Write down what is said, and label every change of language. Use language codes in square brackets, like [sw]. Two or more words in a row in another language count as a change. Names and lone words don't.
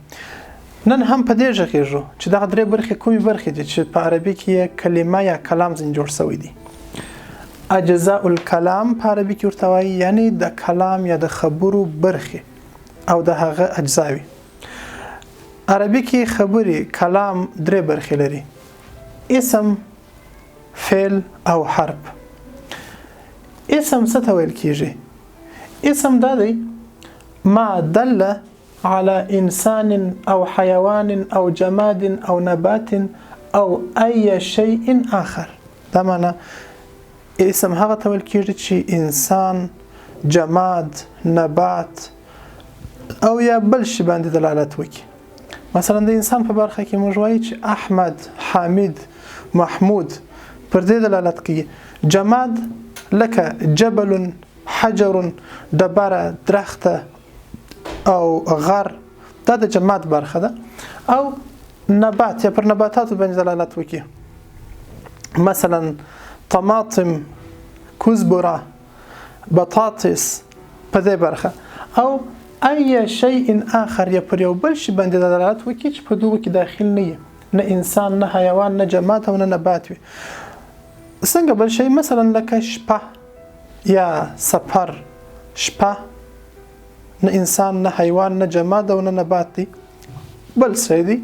[ps] نن هم په دې غږیږو چې دغه درې برخې کومې برخې دي چې په عربي کې کلمه یا کلام ځینې جوړ شوی دی. [ar] اجزاء الکلام [ps] په عربي کې ورته وایي، یعنی د کلام یا د خبرو برخې او د هغه اجزاوي. عربي کې خبرې کلام درې برخې لري: اسم، فعل او حرف. اسم څه ته ویل کیږي؟ اسم دا دی [ar] ما دل على انسان [ps] او حیوان او جماد او نبات او [ar] اي شيء آخر. [ps] دا معنی اسم هغه ته ویل کیږي چې انسان، جماد، نبات او یا بل شي باندې دلالت وکړي. مثلا د انسان په برخه کې موږ وایو چې احمد، حامد، محمود پر دې دلالت کوي. جماد لکه جبل، حجر، ډبره، درخته او غر، دا د جماد برخه ده. او نبات یا پر نباتاتو باندې دلالت وکړي. مثلا طماطم، کزبره، بطاطس په دې برخه. او [ar] اي شيء آخر [ps] یا پر یو بل شي باندې دلالت وکړي چې په دغه کې داخل نه وي، نه انسان، نه حیوان، نه جماد او نه نبات وي. څنګه بل شي؟ مثلا لکه شپه یا سفر. شپه نه انسان، نه حیوان، نه جماد او نه نبات دی، بل څه دی.